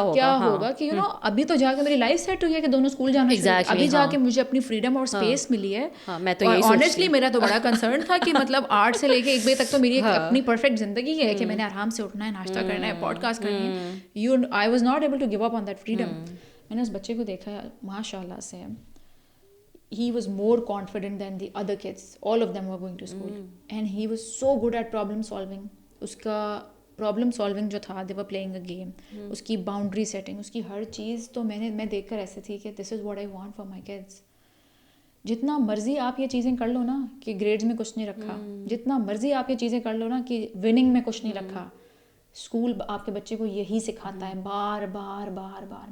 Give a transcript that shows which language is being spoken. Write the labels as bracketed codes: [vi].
[ur] ہوگا کہ ابھی تو جا کے میری لائف سیٹ ہوئی ہے کہ دونوں اسکول جانا شروع, ابھی جا کے مجھے اپنی فریڈم اور اسپیس ملی ہے. آنیسٹلی میرا تو بڑا کنسرن تھا کہ مطلب 8 سے لے کے 1 بجے تک تو میری ایک اپنی پرفیکٹ زندگی ہے کہ میں نے آرام سے اٹھنا ہے, ناشتہ کرنا ہے, پوڈ کاسٹ کرنی ہے. [en] I was not able to give up on that freedom. [ur] میں نے اس بچے کو دیکھا ماشاء اللہ سے, [en] he was more confident than the other kids, all of them were going to school, and he was so good at problem solving. [ur] اس کا problem solving جو تھا, [en] they were playing a game, [ur] اس کی boundary setting, اس کی ہر چیز, تو میں دیکھ کر ایسے تھی کہ [en] this is what I want for my kids. [ur] جتنا مرضی آپ یہ چیزیں کر لو نا کہ گریڈز میں کچھ نہیں رکھا, جتنا مرضی آپ یہ چیزیں کر لو نا کہ وننگ میں کچھ نہیں رکھا, اسکول آپ کے بچے کو یہی سکھاتا ہے بار بار بار بار.